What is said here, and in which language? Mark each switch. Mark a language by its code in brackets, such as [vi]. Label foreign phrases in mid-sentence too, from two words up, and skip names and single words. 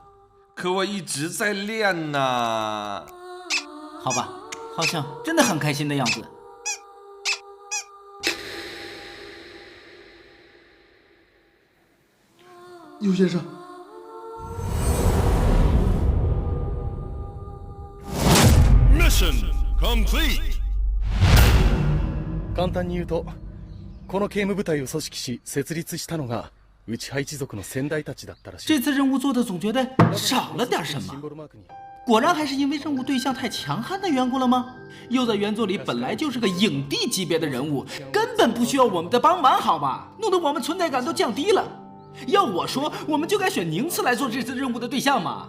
[zh] 可我一直在练呢。好吧，好像真的很开心的样子。尤先生， [ja] 簡単に言うとこの警務部隊を組織し設立したのが内派一族の先代たちだったらしい。 [zh] 这次任务做的总觉得少了点什么。果然还是因为任务对象太强悍的缘故了吗？又在原作里本来就是个影帝级别的人物，根本不需要我们的帮忙，好吧？弄得我们存在感都降低了。要我说，我们就该选宁次来做这次任务的对象嘛。